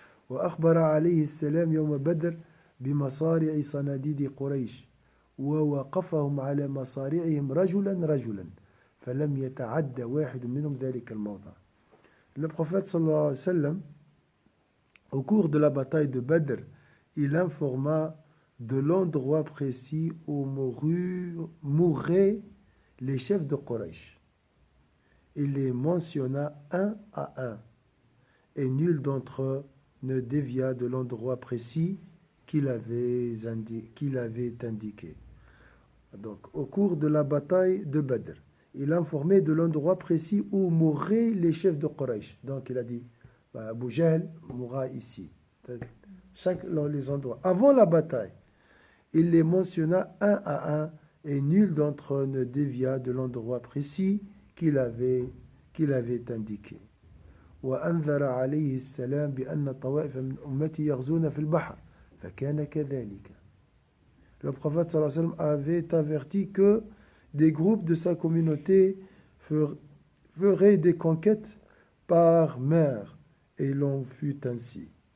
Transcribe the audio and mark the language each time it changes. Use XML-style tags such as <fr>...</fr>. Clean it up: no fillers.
<ar>وأخبر عليه السلام يوم بدر بمصارع صناديد قريش ووقفهم على مصارعهم رجلا رجلا فلم يتعدى واحد منهم ذلك الموضع.</ar> <fr>Le prophète sallallahu alayhi wa sallam, au cours de la bataille de Badr, il informa de l'endroit précis où mourraient les chefs de Quraysh. Il les mentionna un à un, et nul d'entre eux ne dévia de l'endroit précis qu'il avait indiqué. Donc, au cours de la bataille de Badr, il informait de l'endroit précis où mourraient les chefs de Quraysh. Donc, il a dit, Abu Jahl mourra ici. Les endroits. Avant la bataille, il les mentionna un à un, et nul d'entre eux ne dévia de l'endroit précis qu'il avait indiqué.</fr> <ar>وأنذر عليه السلام بأن طوائف من أمتي يغزون في البحر فكان كذلك.</ar> <fr>Le prophète sallallahu alayhi wa sallam avait averti que des groupes de sa communauté feraient des conquêtes par mer, et il en fut ainsi.</fr>